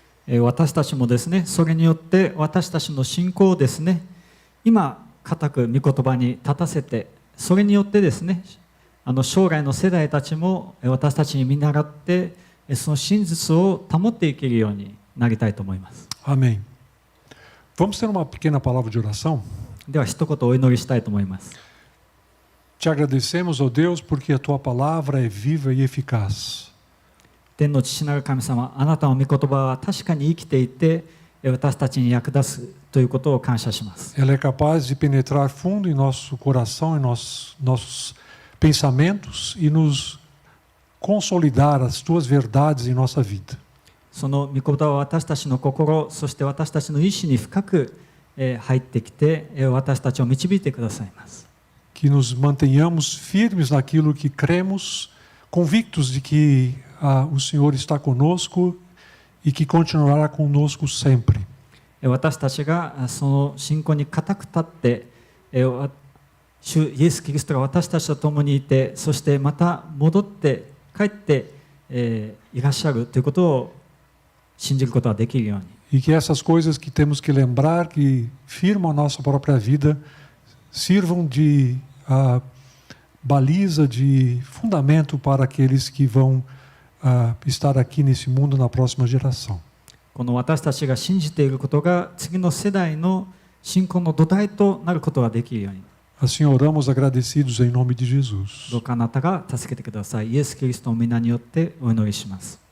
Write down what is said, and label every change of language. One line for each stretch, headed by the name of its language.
Japanese: 私たちもですね、それによって私たちの信仰をですね、今固く御言葉に立たせて、それによってですね、将来の世代たちも私たちに見習ってその真実を保っていけるようになりたいと思います。
Portuguese: Amém. Vamos ter uma pequena palavra de oração?
Japanese: では一言お祈りしたいと思います。
Portuguese: Te agradecemos, ó Deus, porque a tua palavra é viva e eficaz.
Japanese: 天の父なる神様、あなたの御言葉は確かに生きていて私たちに役立つということを感謝します。
Portuguese: Ela é capaz de penetrar fundo em nosso coração, em nossos pensamentos e nos consolidar as tuas verdades em nossa vida.
Japanese: その御言葉は私たちの心、そして私たちの意志に深く入ってきて私たちを導いてくださいます。
Portuguese: Que nos mantenhamos firmes naquilo que cremos, convictos de que o Senhor está conosco e que continuará conosco sempre.
Japanese: 私たちがその信仰に固く立って主イエス・キリストが私たちと共にいて、そしてまた戻って帰っていらっしゃるということを信じることができるように。
Portuguese: E que essas coisas que temos que lembrar, que firmam a nossa própria vida, sirvam de baliza, de fundamento para aqueles que vão estar aqui nesse mundo na próxima geração.
Japanese: この私たちが信じていることが次の世代の信仰の土台となることができるように。
Portuguese: Assim oramos agradecidos em nome de Jesus.
Japanese: どうかあなたが助けてください。イエス・キリストの皆によってお祈りします。